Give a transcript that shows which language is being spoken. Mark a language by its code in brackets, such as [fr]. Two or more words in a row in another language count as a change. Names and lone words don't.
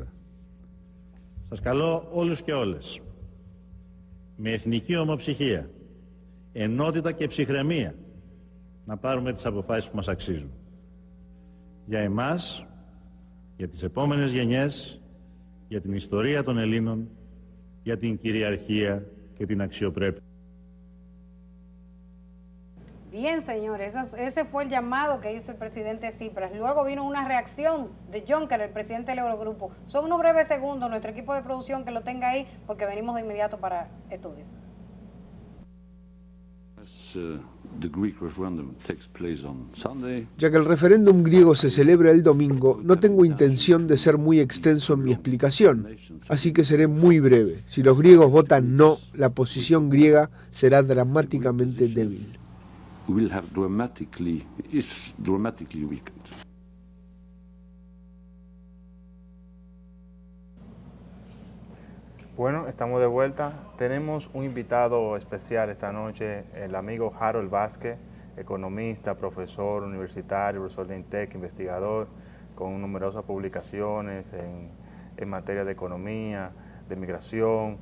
[el] Σας καλώ όλους και όλες με εθνική ομοψυχία, ενότητα και ψυχραιμία να πάρουμε τις αποφάσεις που μας αξίζουν. Για εμάς, για τις επόμενες γενιές, για την ιστορία των Ελλήνων, για την κυριαρχία και την αξιοπρέπεια. [es] Bien, señores, ese fue el llamado que hizo el presidente Tsipras. Luego vino una reacción de Juncker, el presidente del Eurogrupo. Son unos breves segundos, nuestro equipo de producción que lo tenga ahí, porque venimos de inmediato para estudio. Ya que el referéndum griego se celebra el domingo, no tengo intención de ser muy extenso en mi explicación, así que seré muy breve. Si los griegos votan no, la posición griega será dramáticamente débil. [en] Dramatically weakened. [es] Bueno, estamos de vuelta. Tenemos un invitado especial esta noche, el amigo Harold Vázquez, economista, profesor universitario, profesor de INTEC, investigador, con numerosas publicaciones en materia de economía, de migración.